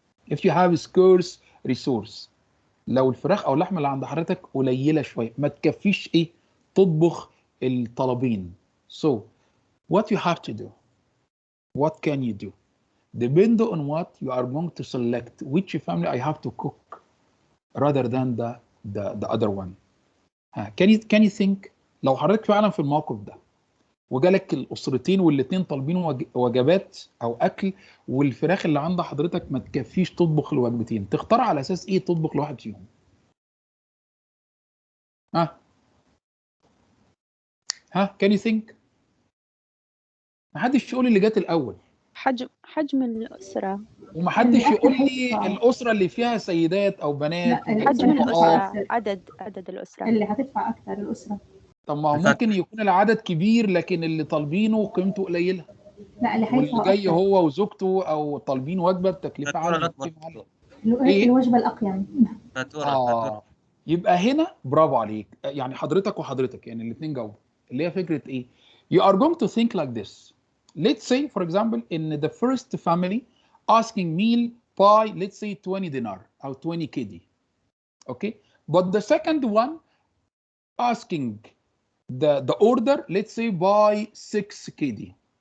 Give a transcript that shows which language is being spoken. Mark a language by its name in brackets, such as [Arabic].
[English] If you have scarce resource، [Arabic] لو الفراخ او اللحمه اللي عند حضرتك قليله شويه ما تكفيش ايه تطبخ الطلبين. [English] So what you have to do, what can you do? Depend on what you are going to select, which family I have to cook rather than the other one. can you think [Arabic] لو حضرتك فعلا في الموقف ده وجالك الاسرتين والاثنين طالبين وجبات او اكل، والفراخ اللي عند حضرتك ما تكفيش تطبخ الوجبتين، تختار على اساس ايه تطبخ لواحد فيهم؟ can you think؟ محدش يقول اللي جات الاول. حجم الأسرة. ومحدش يقول لي الاسره اللي فيها سيدات او بنات. حجم الأسرة، عدد الأسرة اللي هتدفع اكثر الاسره. طب ما هو ممكن يكون العدد كبير لكن اللي طالبينه قيمته قليله. لا اللي واللي هيدفع جاي اكثر هو وزوجته او طالبين وجبه بتكلفه عاليه. ايه الوجبه الاقيم. فاتورة. يبقى هنا برافو عليك، يعني حضرتك وحضرتك يعني الاثنين جاوبوا، اللي هي فكره ايه؟ [English] You are going to think like this. Let's say for example in the first family asking meal by let's say 20 dinar or 20 KD. Okay, but the second one asking the order let's say by 6 KD.